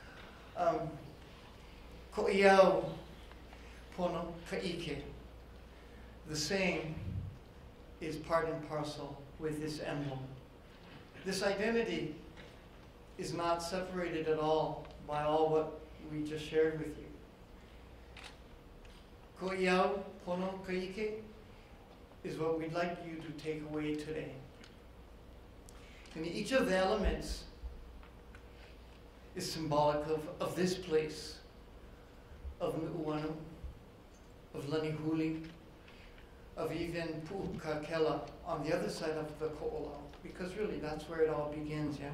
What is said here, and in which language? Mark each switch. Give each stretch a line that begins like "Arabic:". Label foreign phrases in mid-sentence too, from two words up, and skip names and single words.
Hawaiian: Ko iau pono ka'ike.
English: The saying is part and parcel with this emblem. This identity is not separated at all by all what we just shared with you.
Hawaiian: Ko iau pono ka'ike
English: is what we'd like you to take away today. And each of the elements is symbolic of this place, of Nu'uanu, of Lanihuli, of even Pu'ukakela on the other side of the Ko'olau, because really that's where it all begins, yeah?